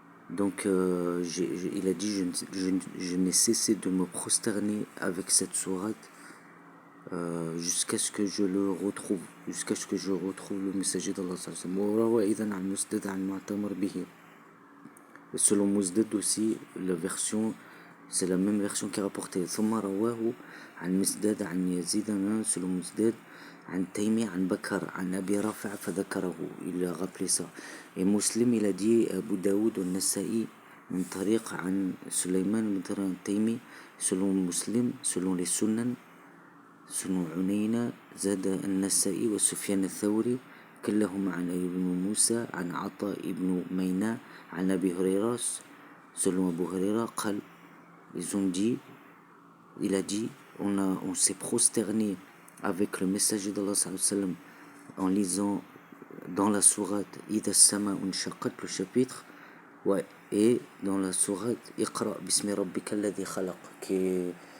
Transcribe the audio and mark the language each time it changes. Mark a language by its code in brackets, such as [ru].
[fr] Donc il a dit je n'ai cessé de me prosterner avec cette sourate jusqu'à ce que je le retrouve, jusqu'à ce que je retrouve le messager d'Allah sallallahu alayhi wa sallam. Selon Mousdad aussi, la version, c'est la même version qui est rapportée. [ar] ثم رواه عن مسداد عن يزيد, [fr] selon Mousdad, [ar] عن تيمي عن بكر عن أبي رافع فذكره, [fr] il a rappelé ça. Et Muslim, il a dit Abu Daoud au Nasa'i [ar] من طريق عن سليمان من طريق عن تيمي. [fr] Selon Muslim, selon les Sunan, selon Unayna, [ar] زاد النسائي وسفيان الثوري كلهم عن أيوب بن موسى عن عطاء بن ميناء عن أبي هريرة. [fr] Selon Abu Huraira, [ar] قال, [fr] ils ont dit, il a dit, on s'est prosterné avec le messager d'Allah sallallahu alayhi wa sallam en lisant dans la sourate إذا السماء انشقت, le chapitre, ouais, et dans la sourate اقرأ باسم ربك الذي خلق, qui est